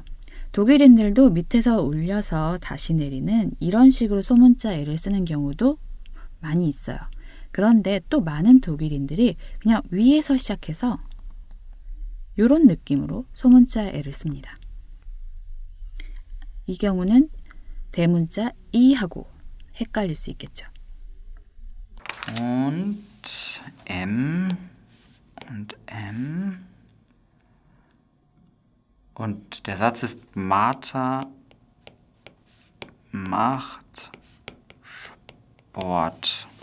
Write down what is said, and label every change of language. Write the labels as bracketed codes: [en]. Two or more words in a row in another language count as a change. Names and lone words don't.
[ko] 독일인들도 밑에서 올려서 다시 내리는 이런 식으로 소문자 L을 쓰는 경우도 많이 있어요. 그런데 또 많은 독일인들이 그냥 위에서 시작해서 이런 느낌으로 소문자 L을 씁니다. 이 경우는 대문자 I하고 헷갈릴 수 있겠죠. [de] Und M und M. Und der Satz ist, Martha macht Sport.